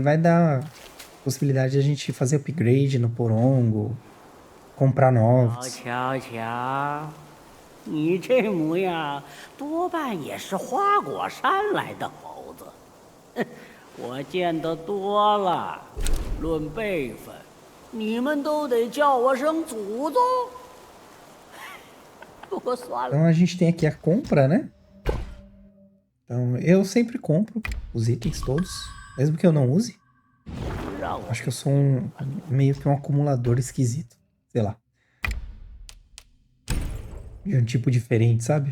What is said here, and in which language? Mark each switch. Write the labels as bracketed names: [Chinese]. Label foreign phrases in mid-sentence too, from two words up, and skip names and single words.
[Portuguese] vai dar possibilidade de a gente fazer upgrade no porongo, comprar novos. [Chinese] 瞧瞧，你这模样，多半也是花果山来的猴子。哼，我见得多了。论辈分，你们都得叫我声祖宗。不过算了。 [Portuguese] Então a gente tem aqui a compra, né? Então eu sempre compro os itens todos, mesmo que eu não use. Acho que eu sou meio que um acumulador esquisito, sei lá. De um tipo diferente, sabe?